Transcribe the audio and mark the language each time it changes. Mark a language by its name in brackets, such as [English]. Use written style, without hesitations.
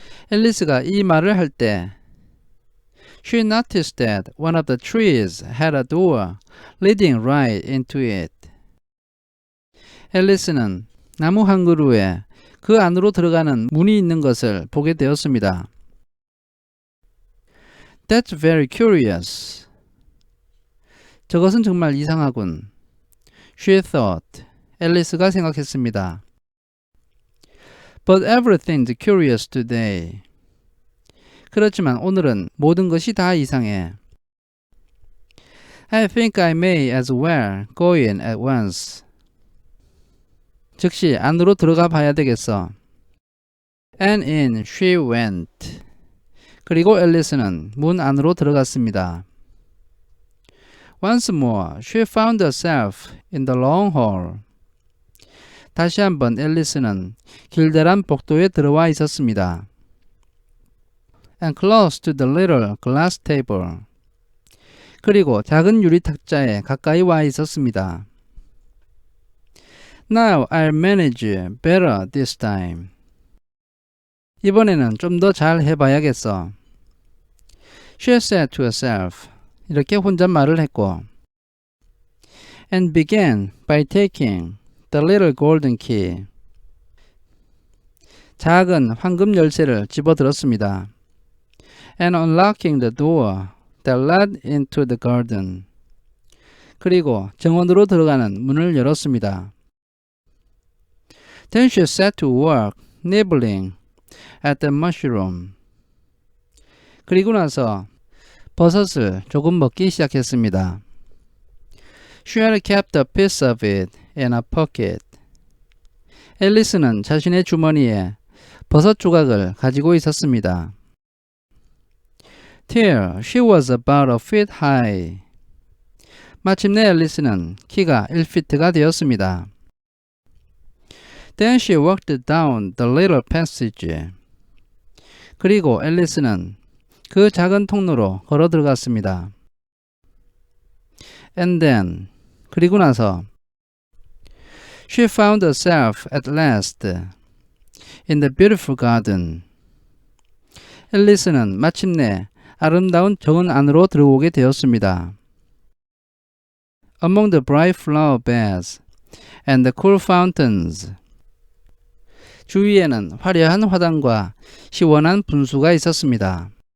[Korean] 앨리스가 이 말을 할 때 [English] She noticed that one of the trees had a door leading right into it. [Korean] 앨리스는 나무 한 그루에 그 안으로 들어가는 문이 있는 것을 보게 되었습니다. [English] That's very curious. [Korean] 저것은 정말 이상하군. [English] She thought. [Korean] 앨리스가 생각했습니다. [English] But everything's curious today. [Korean] 그렇지만 오늘은 모든 것이 다 이상해. [English] I think I may as well go in at once. [Korean] 즉시 안으로 들어가 봐야 되겠어. [English] And in she went. [Korean] 그리고 앨리스는 문 안으로 들어갔습니다. [English] Once more, she found herself in the long hall. [Korean] 다시 한번 앨리스는 길다란 복도에 들어와 있었습니다. [English] And close to the little glass table. [Korean] 그리고 작은 유리 탁자에 가까이 와 있었습니다. [English] Now I'll manage better this time. [Korean] 이번에는 좀 더 잘 해봐야겠어. [English] She said to herself. [Korean] 이렇게 혼잣말을 했고 [English] And began by taking the little golden key. [Korean] 작은 황금 열쇠를 집어들었습니다. [English] And unlocking the door that led into the garden. [Korean] 그리고 정원으로 들어가는 문을 열었습니다. [English] Then she set to work nibbling at the mushroom. [Korean] 그리고 나서 버섯을 조금 먹기 시작했습니다. [English] She had kept a piece of it in a pocket. [Korean] 앨리스는 자신의 주머니에 버섯 조각을 가지고 있었습니다. [English] Till she was about a foot high. [Korean] 마침내 앨리스는 키가 1피트가 되었습니다. [English] Then she walked down the little passage. [Korean] 그리고 앨리스는 그 작은 통로로 걸어 들어갔습니다. [English] And then, [Korean] 그리고 나서 [English] She found herself at last in the beautiful garden. [Korean] 앨리스는 마침내 아름다운 정원 안으로 들어오게 되었습니다. [English] Among the bright flower beds and the cool fountains. [Korean] 주위에는 화려한 화단과 시원한 분수가 있었습니다.